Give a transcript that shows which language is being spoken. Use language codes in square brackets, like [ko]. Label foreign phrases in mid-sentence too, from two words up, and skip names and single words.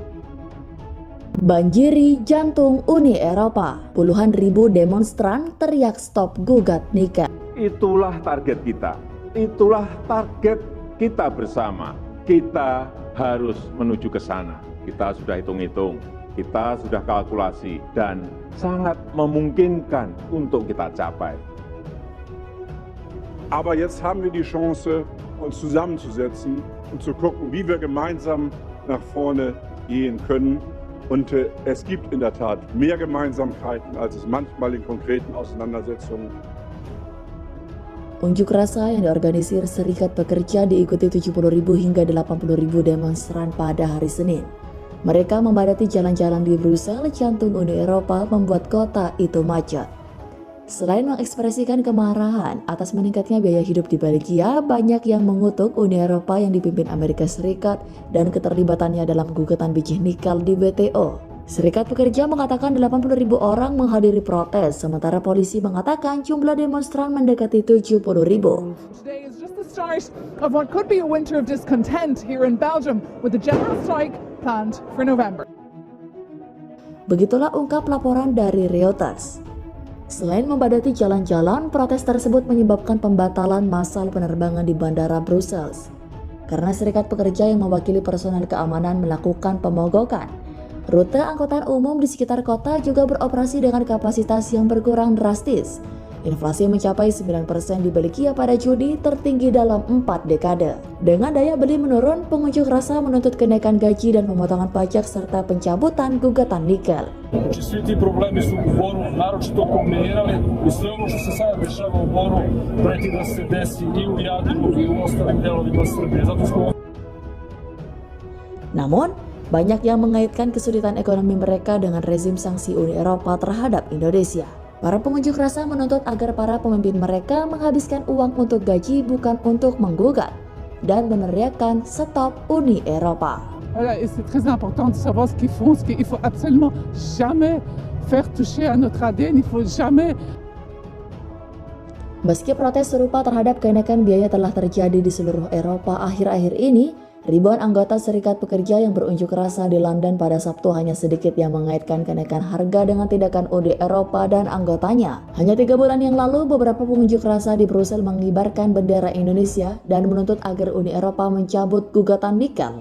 [id] Banjiri jantung Uni Eropa, puluhan ribu demonstran teriak stop gugat nikel. Itulah target kita, itulah target kita bersama. Kita harus menuju ke sana. Kita sudah hitung-hitung, kita sudah kalkulasi, dan sangat memungkinkan untuk kita capai. [de] Aber jetzt haben wir die Chance, uns zusammenzusetzen und zu gucken, wie wir gemeinsam nach vorne gehen können. Und es gibt in der Tat mehr Gemeinsamkeiten, als es manchmal in konkreten Auseinandersetzungen. [id] Unjuk rasa yang diorganisir Serikat Pekerja diikuti 70.000 hingga 80.000 demonstran pada hari Senin. Mereka memadati jalan-jalan di Brussel, jantung Uni Eropa, membuat kota itu macet. Selain mengekspresikan kemarahan atas meningkatnya biaya hidup di Belgia, banyak yang mengutuk Uni Eropa yang dipimpin Amerika Serikat dan keterlibatannya dalam gugatan biji nikel di WTO. Serikat Pekerja mengatakan 80.000 orang menghadiri protes, sementara polisi mengatakan jumlah demonstran mendekati 70.000. [en] Today is just the start of what could be a winter of discontent here in Belgium with the general strike planned for November. [id] Begitulah ungkap laporan dari Reuters. Selain membadati jalan-jalan, protes tersebut menyebabkan pembatalan massal penerbangan di Bandara Brussels. Karena Serikat Pekerja yang mewakili personel keamanan melakukan pemogokan, rute angkutan umum di sekitar kota juga beroperasi dengan kapasitas yang berkurang drastis. Inflasi mencapai 9% di Belgia pada Juni, tertinggi dalam 4 dekade. Dengan daya beli menurun, pengunjuk rasa menuntut kenaikan gaji dan pemotongan pajak serta pencabutan gugatan nikel. [sr] Svi ti problemi su u Boru naročito kulminirali i sve ono što se sada dešava u Boru preti da se desi i u Jadru i u ostalim delovima Srbije. [id] Namun, banyak yang mengaitkan kesulitan ekonomi mereka dengan rezim sanksi Uni Eropa terhadap Indonesia. Para pengunjuk rasa menuntut agar para pemimpin mereka menghabiskan uang untuk gaji bukan untuk menggugat dan meneriakkan stop Uni Eropa. [fr] Voilà, et c'est très important de savoir ce qu'ils font, il faut absolument jamais faire toucher à notre ADN, il faut jamais. [id] Meski protes serupa terhadap kenaikan biaya telah terjadi di seluruh Eropa akhir-akhir ini, ribuan anggota Serikat Pekerja yang berunjuk rasa di London pada Sabtu hanya sedikit yang mengaitkan kenaikan harga dengan tindakan Uni Eropa dan anggotanya. Hanya 3 bulan yang lalu, beberapa pengunjuk rasa di Brussel mengibarkan bendera Indonesia dan menuntut agar Uni Eropa mencabut gugatan nikel.